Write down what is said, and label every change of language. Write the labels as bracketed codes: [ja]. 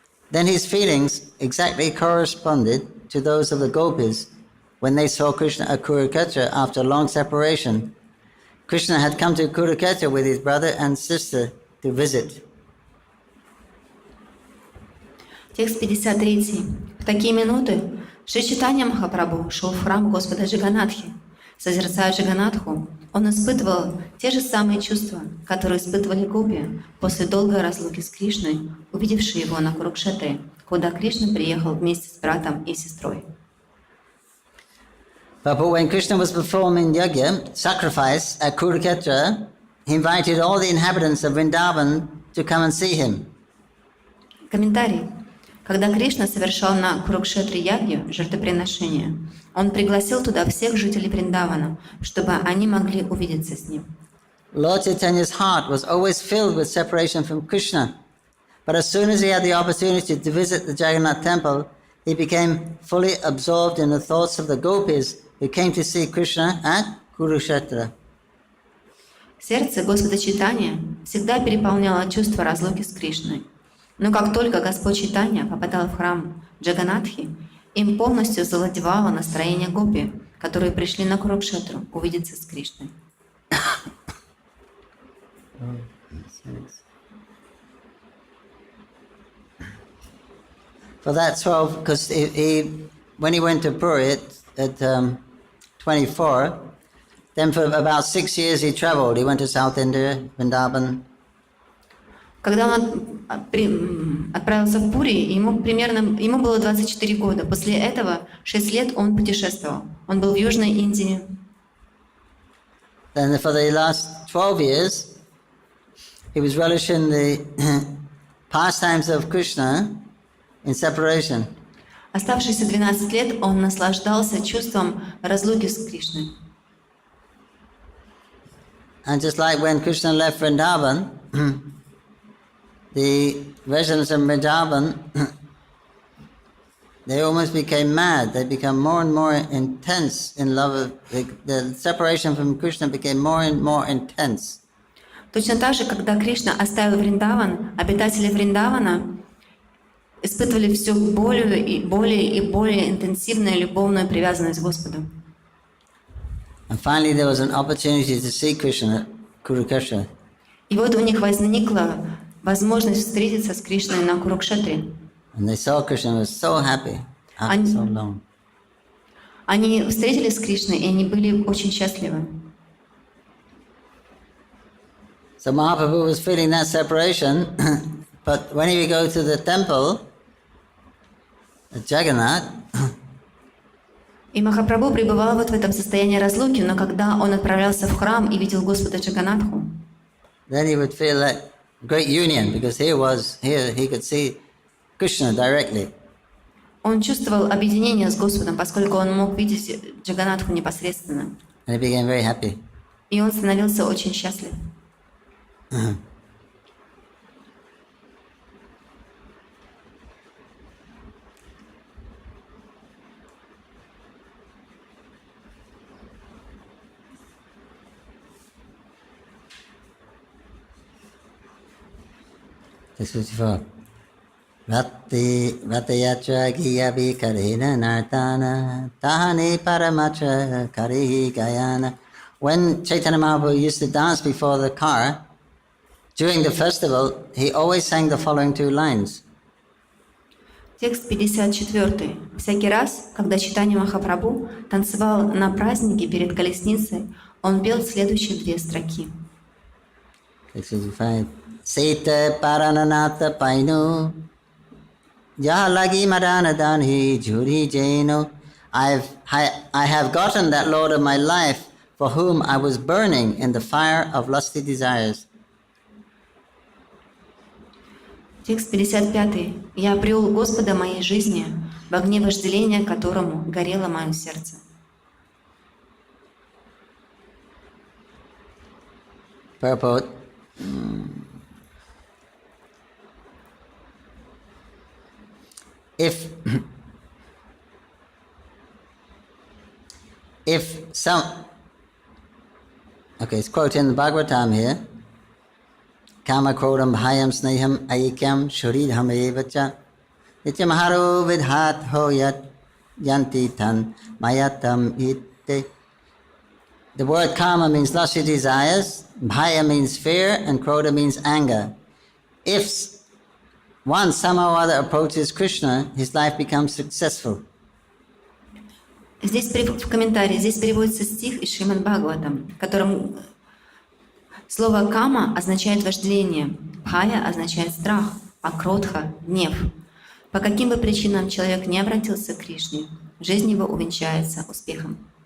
[en] Then his feelings exactly corresponded to those of the gopis when they saw Krishna at Kurukshetra after a long separation. Krishna had come to Kurukshetra with his brother and sister to visit. [ru] Текст 53. В такие минуты Шри Чайтанья Махапрабху шел в храм Господа Джаганатхи. Созерцая Джаганатху, он испытывал те же самые чувства, которые испытывали гопи после долгой разлуки с Кришной, увидевшие его на Курукшетре, куда Кришна приехал вместе с братом и сестрой. [en] But when Krishna was performing yajna, sacrifice at Kurukshetra, he invited all the inhabitants of Vrindavan to come and see him. [ru] Комментарий. Когда Кришна совершал на Курукшетре ягью, жертвоприношение, он пригласил туда всех жителей Вриндавана, чтобы они могли увидеться с ним. [en] Lord Chaitanya's heart was always filled with separation from Krishna. But as soon as he had the opportunity to visit the Jagannath temple, he became fully absorbed in the thoughts of the gopis who came to see Krishna at Kurukshetra. [ru] Сердце Господа Чайтаньи всегда переполняло чувство разлуки с Кришной. Но как только Господь Чайтанья попадал в храм Джаганатхи, им полностью завладевало настроение гопи, которые пришли на Курукшетру увидеться с Кришной. [en] For that 12, because when he went to Puri at 24, then for about 6 years he traveled. He went to South India, Vrindavan. [ru] Когда он отправился в Пури, ему было 24 года. После этого 6 лет он путешествовал. Он был в Южной Индии. [en] Then for the last 12 years, he was relishing the pastimes of Krishna in separation. [ru] Оставшиеся 12 лет он наслаждался чувством разлуки с Кришной. [en] And just like when Krishna left Vrindavan, the residents of Vrindavan, they almost became mad. They become more and more intense in love. The separation from Krishna became more and more intense. [ru] Точно так же, когда Кришна оставил Вриндаван, обитатели Вриндавана испытывали все более и более интенсивную любовную привязанность к Господу. [en] And finally there was an opportunity to see Krishna at Kurukshetra. [ru] И вот у них возникла возможность встретиться с Кришной на Курукшетре. [en] And they saw Krishna and was so happy after so long. [ru] Они встретились с Кришной, и они были очень счастливы. [en] So Mahaprabhu was feeling that separation, but when he would go to the temple at Jagannath, [ru] И Махапрабху пребывал вот в этом состоянии разлуки, но когда он отправлялся в храм и видел Господа Джаганатху, [en] then he would feel that great union, because here he could see Krishna directly. [ru] он чувствовал объединение с Господом, поскольку он мог видеть Джаганатху непосредственно. [en] And he became very happy. [ru] И он становился очень счастлив. [en] This is for Vatayatra Giyabi Karina Nartana Tahani Paramatra Karihi Gayana When Chaitanya Mahaprabhu used to dance before the car, during the festival, he always sang the following two lines. [ru] Текст 54. Всякий раз, когда Чайтанья Махапрабху танцевал на празднике перед колесницей, он пел следующие две строки. 65. Sita parananata painu yahalagi madana danhi juri jaino. [en] I have gotten that Lord of my life for whom I was burning in the fire of lusty desires. [ru] Текст 55. «Я обрел Господа моей жизни, в огне вожделения которому горело мое сердце». [en] Purport. If some, okay, it's quoted in the Bhagavatam here. [sa] Kama krodam bhayam sneham aikyam shuridham evacha nityamaharo vidhat hoyat yanti tan mayatam ite. [en] The word kama means lusty desires, bhaya means fear, and krodha means anger. If one somehow or other approaches Krishna, his life becomes successful. [ru] Здесь в комментарии здесь переводится стих из Шримад Бхагаватам, в котором слово «кама» означает вожделение, «бхая» означает страх, а «кродха» — гнев. По каким бы причинам человек не обратился к Кришне, жизнь его увенчается успехом.